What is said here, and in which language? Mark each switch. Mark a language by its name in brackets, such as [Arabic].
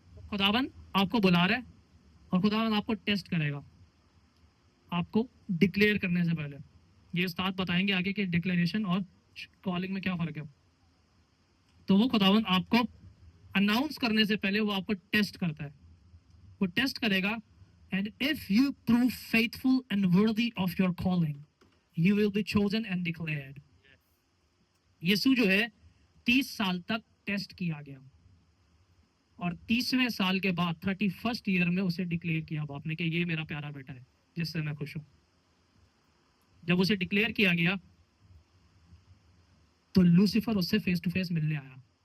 [Hindi] खुदावन आपको बुला रहा है और खुदावन आपको टेस्ट करेगा आपको डिक्लेयर करने से पहले। ये उस्ताद बताएंगे आगे कि डिक्लेरेशन और कॉलिंग में क्या फर्क है। तो वो खुदावन आपको अनाउंस करने से पहले वो आपको टेस्ट करता है, वो टेस्ट करेगा। [English] And if you prove faithful and worthy of your calling, you will be chosen and declared. [Hindi] यीशु जो है 30 साल तक टेस्ट किया गया और 30वें साल के बाद 31st ईयर में उसे डिक्लेयर किया बाप ने कि ये मेरा प्यारा बेटा है जिससे मैं खुश हूं। जब उसे डिक्लेयर किया गया तो लूसीफर उससे फेस टू फेस मिलने आया।